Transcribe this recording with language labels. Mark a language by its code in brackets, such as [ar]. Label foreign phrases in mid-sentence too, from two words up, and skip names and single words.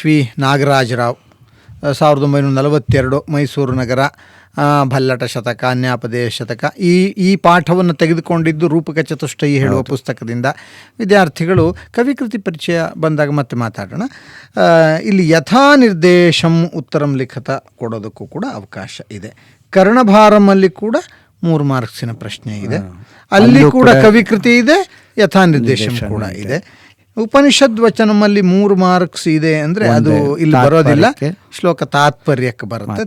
[kn] ಡಾಕ್ಟರ್ H.V. ನಾಗರಾಜರಾವ್ 1942 ಮೈಸೂರು ನಗರ, ಭಲ್ಲಟ ಶತಕ, ನ್ಯಾಪದೇಯ ಶತಕ, ಈ ಪಾಠವನ್ನು ತೆಗೆದುಕೊಂಡಿದ್ದು ರೂಪಕ ಚತುಷ್ಟಯಿ ಹೇಳುವ ಪುಸ್ತಕದಿಂದ. ವಿದ್ಯಾರ್ಥಿಗಳು ಕವಿಕೃತಿ ಪರಿಚಯ ಬಂದಾಗ ಮತ್ತೆ ಮಾತಾಡೋಣ. ಇಲ್ಲಿ [sa] ಯಥಾ ನಿರ್ದೇಶಂ ಉತ್ತರಂ ಲಿಖತ [kn] ಕೊಡೋದಕ್ಕೂ ಕೂಡ ಅವಕಾಶ ಇದೆ. ಕರ್ಣಭಾರಮಲ್ಲಿ ಕೂಡ 3 ಮಾರ್ಕ್ಸಿನ ಪ್ರಶ್ನೆ ಇದೆ. ಅಲ್ಲಿ ಕೂಡ ಕವಿಕೃತಿ ಇದೆ, [sa] ಯಥಾ ನಿರ್ದೇಶಂ [kn] ಕೂಡ ಇದೆ. ಉಪನಿಷದ್ ವಚನಮಲ್ಲಿ 3 ಮಾರ್ಕ್ಸ್ ಇದೆ ಅಂದರೆ ಅದು ಇಲ್ಲಿ ಬರೋದಿಲ್ಲ, ಶ್ಲೋಕ ತಾತ್ಪರ್ಯಕ್ಕೆ ಬರುತ್ತೆ.